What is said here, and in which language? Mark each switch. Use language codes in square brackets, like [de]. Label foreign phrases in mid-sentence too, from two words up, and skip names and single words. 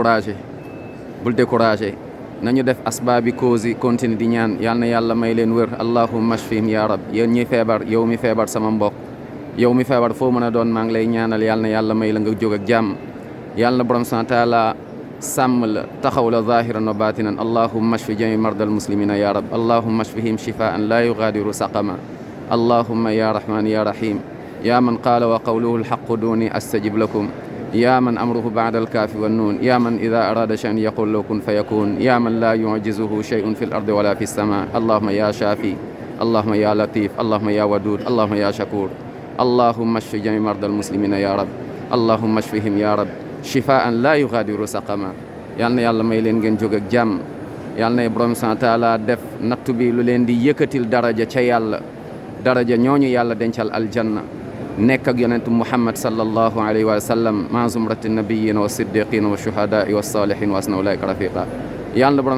[wo] découragé nañu def asbaabi cause yi continue di ñaan yal na yàlla may leen wër [ar] اللهم اشفهم يا رب [wo] yéen ñi feebar yow mi feebar sama mbokk yow mi feebar foo mën a doon maa ngi lay ñaanal yal na yàlla may la nga jóg ak jàmm yal na borom [ar] سبحانه وتعالى [wo] sàmm la taxaw la [ar] ظاهرا وباطنا اللهم اشف جميع مرضى المسلمين يا رب اللهم اشفهم شفاء لا يغادر سقما اللهم يا رحمن يا رحيم يا من قال وقوله الحق ادعوني أستجب لكم يا من أمره بعد الكاف والنون يا من إذا أراد شيئا يقول له كن فيكون يا من لا يعجزه شيء في الأرض ولا في السماء اللهم يا شافي اللهم يا لطيف اللهم يا ودود اللهم يا شكور اللهم اشف جميع مرضى المسلمين يا رب اللهم اشفهم يا رب شفاء لا يغادر سقما [wo] yal na yàlla may leen ngeen jóg ak jàmm yal na borom subhanahu wa taala def nattu bi lu leen di yëkkatil daraja ca yàlla daraja ñooñu yàlla dencal aljanna nekk ak yonentu muhammad [ar] صلى الله عليه وسلم مع زمرة نبينا والصديقين والشهداء والصالحين وحسن أولئك رفيقا [wo] yàlla na borom